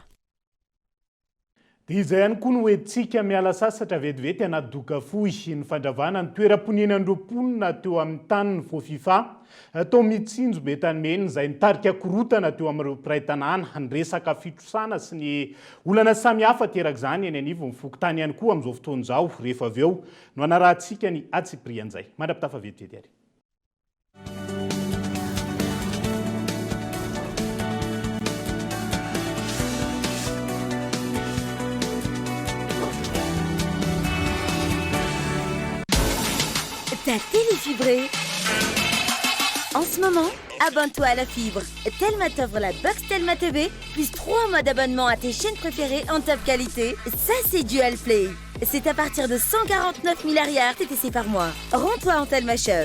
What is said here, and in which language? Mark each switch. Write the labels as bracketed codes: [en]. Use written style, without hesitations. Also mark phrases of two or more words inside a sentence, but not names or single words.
[mg] Dia izay ihany koa no hoentsika miala sasatra vetivety anaty doka fohy ny fandravana ny toeram-poninandrom-ponina teo amin'ny tany ny Fofifa tao mitsinjo Betanimena izay nitarika korotana teo amin'ireo mpiray tanàna ny resaka fitrosana sy ny olana samihafa teraka izany eny anivon'ny fokontany ihany koa amin'izao fotoana izao rehefa avy eo no anarahantsika ny Atsiprian'izay. Mandrapitafa vetivety ary. [fr] Ta télé fibrée. En ce moment, abonne-toi à la fibre. Telma t'offre la box Telma TV, plus 3 mois d'abonnement à tes chaînes préférées en top qualité. Ça, c'est Dual Play. c'est à partir de 149 milliards TTC par mois. Rends-toi en Telma Shop.